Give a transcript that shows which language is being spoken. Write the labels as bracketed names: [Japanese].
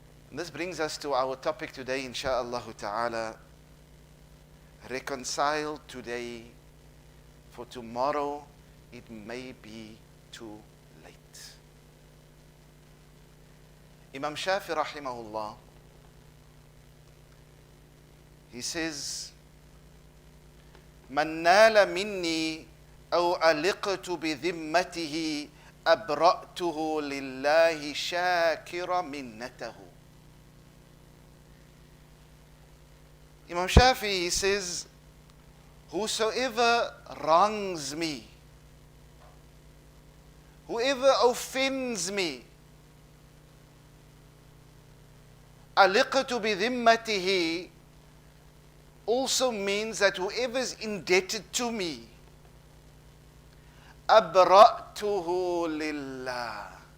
[English] And this brings us to our topic today, insha'Allah ta'ala. Reconcile today, for tomorrow it may be too late. [Arabic] Imam Shafi rahimahullah, [English] he says, [Arabic] من نال مني أو ألقت بذمته أبرأته لله شاكر منته. [English] Imam Shafi, he says, whosoever wrongs me, whoever offends me, [Arabic] ألقت بذمته [English] also means that whoever is indebted to me, [Arabic] أبرأته لله.